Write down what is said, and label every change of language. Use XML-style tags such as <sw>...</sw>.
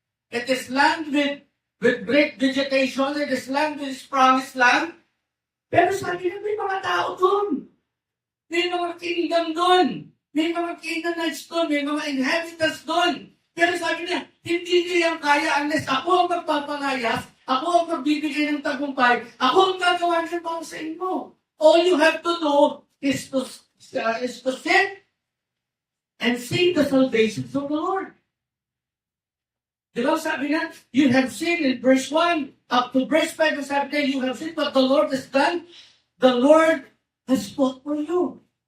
<en>It is land with great vegetation. It is land with promised land.</en> <tl>Pero sabi niya, may mga tao doon. May mga kingdom doon. May mga Canaanites doon. May mga inhabitants doon. Pero sabi niya, hindi niya yung kaya unless ako ang magpapanayas, ako ang magbibigay ng tagumpay, ako ang gagawa ng mga sa inyo.</tl> <en>All you have to do is to sit and sing the salvations of the Lord. Di ba sabi niya, you have seen in verse 1 up to verse 5, sabi niya, you have seen what the Lord has done. The Lord has fought for you.</en>